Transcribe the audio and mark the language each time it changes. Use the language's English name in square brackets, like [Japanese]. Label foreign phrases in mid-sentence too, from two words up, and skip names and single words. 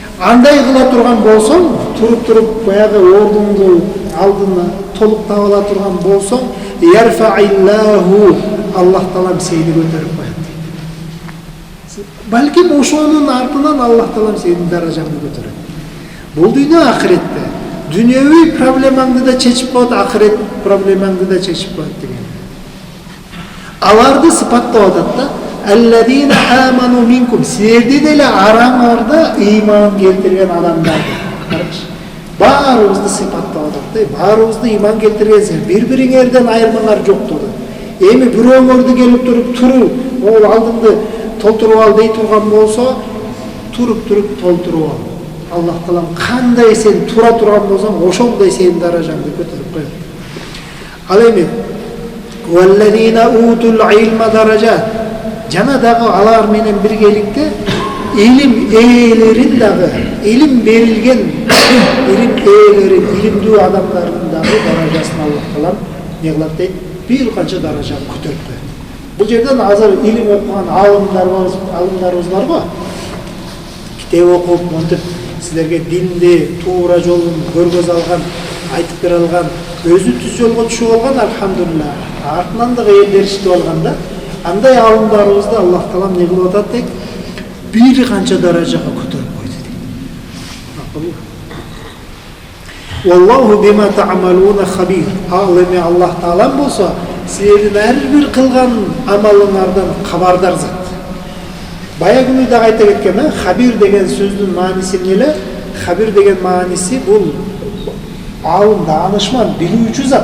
[Kyrgyz] Андай кыла турган болсоң, туруп баягы ордуңду алдына толук таба ала турган болсоң, ярфаиллаху, Аллах Таалам сени көтөрүп коет. Балким ошонун артынан Аллах Таалам сенин даражаңды көтөрөт. Бул дүйнө ахиретте. Дүйнөвүй проблемаңды да чечип коет, ахирет проблемаңды да чечип коет деген. Аларды сыпаттап атат да, [Arabic] الذين آمنوا منكم, [Kyrgyz] силерден эле араңарда ыйман келтирген адамдарды. Карачы. Баарыбызды сыпаттап атат да, баарыбызды ыйман келтиргенсиңер, бири-бириңерден айырмаңар жок dedi. Эми бирөөңөрдү келип туруп туру, ол алдыңды толтуруп ал дей турган болсо, туруп толтуруп ал. Аллах Таалам кандай сен тура турган болсоң, ошондой сенин даражаңды көтөрүп коет. Ал эми [Arabic] والذين أوتوا العلم درجات. [Kyrgyz] Жана дагы алар менен биргеликте илим ээлерин дагы, илим берилген илим ээлерин, илимдүү адамдардын дагы даражасын Аллах Таалам не кылат дейт, бир канча даража көтөрүп коет. Бул жерден азыр илим окуган алымдарыбыз бар го. Китеп окуп, монтип силерге динди туура жолун көргөз алган, айтып бере алган, өзү түз жолго түшүп алган, алхамдулилlah. Артынан да элдер иштеп алган да. Андай алымдарыбызды Аллах Таалам не кылып атат дейт, бир канча даражага көтөрүп койду дейт. [Arabic] والله بما تعملون خبير. [Kyrgyz] Ал эми Аллах Таалам болсо, силердин ар бир кылган амалыңардан кабардар зат. Бая күнү да айта кеткен, хабир деген сөздүн мааниси эмне? Хабир деген мааниси бул алым, даанышман, билүүчү зат.